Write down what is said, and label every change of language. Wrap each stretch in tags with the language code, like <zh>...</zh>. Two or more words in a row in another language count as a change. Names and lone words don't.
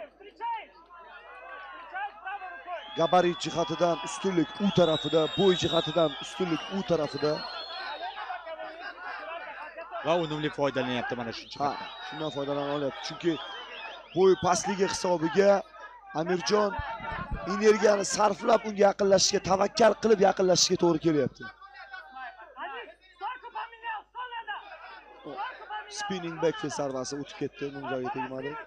<uz>Gabarit jihatidan ustunlik u tarafida, bo'y jihatidan ustunlik u tarafida. Va unumli foydalanyapti mana shu jihatdan. Shundan foydalana olyapti. Chunki bo'y pastligi hisobiga Amirjon energiyani sarflab unga yaqinlashishga, tavakkal qilib yaqinlashishga to'g'ri kelyapti.</uz> <en>Spinning back fist</en> <uz>zarbasi o'tib ketdi, nimjoyga tegmadi.</uz>